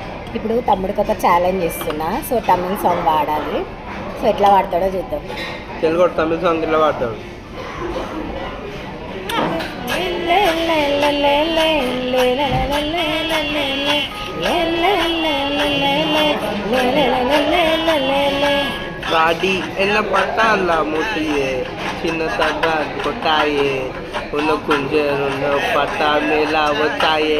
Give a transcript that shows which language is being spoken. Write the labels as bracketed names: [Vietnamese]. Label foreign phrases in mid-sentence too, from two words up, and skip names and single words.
[Telugu] ఇప్పుడు తమ్ముడికి ఒక ఛాలెంజ్ ఇస్తున్నా. సో [English] Tamil song [Telugu] పాడాలి. సో ఎట్లా పాడతాడో చూద్దాం. తెలుగు తమిళ సాంగ్ ఎట్లా పాడతాడు? [Tamil] गाड़ी என்ன பட்டால மூட்டியே சின்ன தட்டா கொட்டாயே உன்னை குஞ்சர் உன்னை பட்டா மேலா வச்சாயே